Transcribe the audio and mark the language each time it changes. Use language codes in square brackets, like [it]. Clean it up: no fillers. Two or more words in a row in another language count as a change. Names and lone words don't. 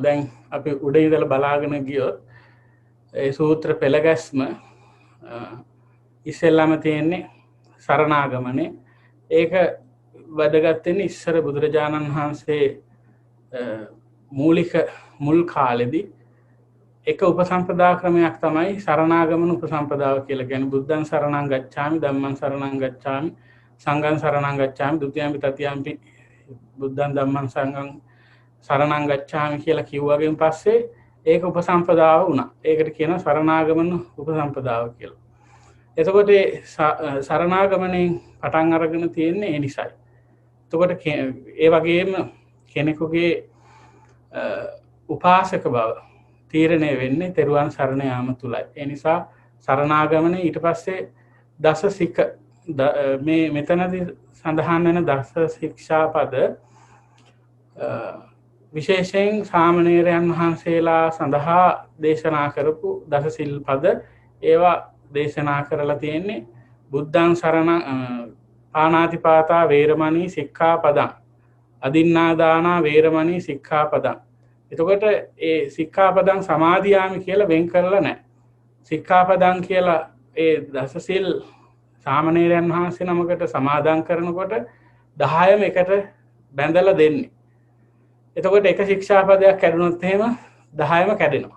[si] දැන් අපි උඩ ඉඳලා බලාගෙන ගියොත් ඒ සූත්‍ර පෙළ ගැස්ම ඉස්සෙල්ලාම තියෙන්නේ සරණාගමනේ. ඒක වැදගත් වෙන්නේ ඉස්සර බුදුරජාණන් වහන්සේ මූලික මුල් කාලෙදී එක උපසම්පදා ක්‍රමයක් තමයි සරණාගමන උපසම්පදාව කියලා කියන්නේ. [pi] බුද්ධං සරණං ගච්ඡාමි, ධම්මං සරණං ගච්ඡාමි, සංඝං සරණං ගච්ඡාමි, ဒ ුතියම්පි තතියම්පි බුද්ධං ධම්මං සංඝං සරණං ගච්ඡාමි [si] කියලා කිව්වගෙන් පස්සේ ඒක උපසම්පදාව වුණා. ඒකට කියනවා සරණාගමන උපසම්පදාව කියලා. එතකොට සරණාගමණයෙන් පටන් අරගෙන තියෙන්නේ ඒ නිසයි. එතකොට ඒ වගේම කෙනෙකුගේ උපාසක බව තීරණය වෙන්නේ තෙරුවන් සරණ යාම තුලයි. ඒ නිසා සරණාගමනේ ඊට පස්සේ දස සික මේ මෙතනදී සඳහන් වෙන දස ශික්ෂාපද විශේෂයෙන් සාමණේරයන් වහන්සේලා සඳහා දේශනා කරපු දස සිල්පද ඒවා දේශනා කරලා තියෙන්නේ [pi] බුද්ධං සරණං පාණාතිපාතා වේරමණී සික්ඛාපදං අදින්නාදානා වේරමණී සික්ඛාපදං. [si] එතකොට ඒ [pi] සික්ඛාපදං සමාදියාමි [si] කියලා වෙන් කරලා නැහැ. සික්ඛාපදං කියලා ඒ දසසිල් සාමණේරයන් වහන්සේ නමකට සමාදන් කරනකොට 10ම එකට බැඳලා දෙන්නේ. එතකොට එක ශික්ෂාපදයක් කැඩුනොත් එහෙම 10ම කැඩෙනවා.